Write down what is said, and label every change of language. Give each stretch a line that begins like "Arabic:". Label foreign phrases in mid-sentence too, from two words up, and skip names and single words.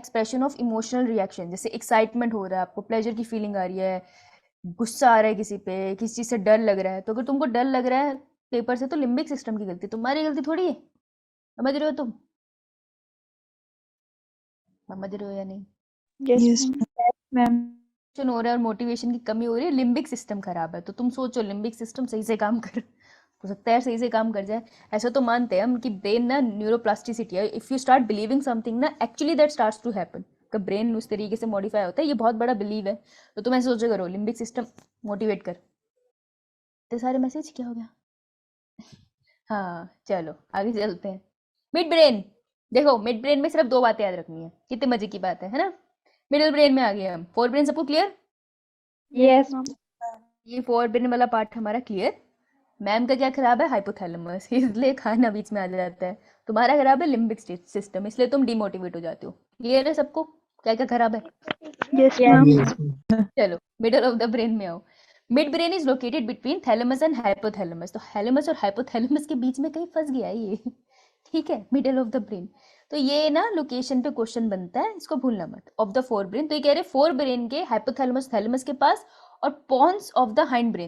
English: expression of emotional reaction,
Hindi: जैसे एक्साइटमेंट हो रहा है, आपको प्लेजर की फीलिंग आ रही है, गुस्सा आ रहा है किसी पे, किसी चीज़ से डर लग रहा है, तो अगर तुमको डर लग रहा है पेपर से, तो
English: limbic system
Hindi: की गलती, तुम्हारी गलती थोड़ी है। समझ रहे हो तुम? समझ रहे हो या नहीं?
English: Yes, Yes, ma'am. ma'am. Ma'am.
Hindi: मोटिवेशन हो रहा है और मोटिवेशन की कमी हो रही है,
English: limbic system
Hindi: खराब है। तो तुम सोचो
English: limbic system
Hindi: सही से काम कर, हो सकता है सही से काम कर जाए। ऐसा तो मानते हैं हम कि ब्रेन ना न्यूरोप्लास्टिसिटी है,
English: if you start believing something ना, actually that starts to happen,
Hindi: कि ब्रेन उस तरीके से मॉडिफाई होता है, ये बहुत बड़ा बिलीव है। तो तुम ऐसे सोचो करो,
English: limbic system
Hindi: मोटिवेट कर। इतने सारे मैसेज क्या हो गया? हाँ चलो आगे चलते हैं।
English: mid brain,
Hindi: देखो
English: mid brain
Hindi: में सिर्फ दो बातें याद रखनी है, कितने मजे की बात है ना?
English: middle brain
Hindi: में आ गए हम।
English: fore brain
Hindi: सबको क्लियर?
English: Yes, ma'am.
Hindi: ये
English: fore brain
Hindi: वाला पार्ट हमारा क्लियर। मैम का क्या खराब है? हाइपोथैलेमस, इसलिए खाना बीच में आ जाता है। तुम्हारा खराब है
English: limbic system,
Hindi: इसलिए तुम डिमोटिवेट हो जाते हो। क्लियर है सबको क्या क्या खराब है?
English: Yes, ma'am. Yes, ma'am. चलो middle of the brain
Hindi: में आओ।
English: mid brain is located between thalamus and hypothalamus.
Hindi: तो थैलेमस और हाइपोथैलेमस के बीच में कहीं फंस गया है ये। ठीक है,
English: middle of the brain.
Hindi: तो ये ना लोकेशन पे क्वेश्चन बनता है, इसको भूलना मत।
English: of the fore brain,
Hindi: तो ये कह रहे
English: fore brain
Hindi: के हाइपोथैलेमस थैलेमस के पास, और
English: pons of the hind brain.